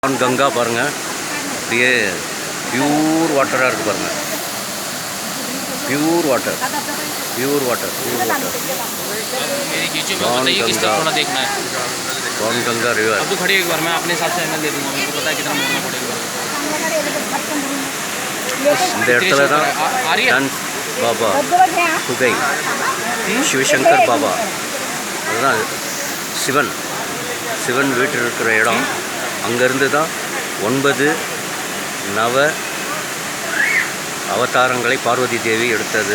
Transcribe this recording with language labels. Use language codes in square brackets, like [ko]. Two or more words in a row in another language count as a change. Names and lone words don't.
[ta] கங்கா பாருங்கள், அப்படியே [en] pure water [ta] இருக்குது பாருங்கள். [en] pure water pure water Ganga river. [hi] अब तो खड़ी एक बार मैं अपने हिसाब से एमएल दे दूंगा, मुझे पता है कितना मोड़ना पड़ेगा. [ta] இந்த இடத்துல தான் டான்ஸ் பாபா குகை சிவசங்கர் பாபா, அதுதான் சிவன் வீட்டில் இருக்கிற இடம். அங்கேருந்து தான் 9 நவ அவதாரங்களை பார்வதி தேவி எடுத்தது.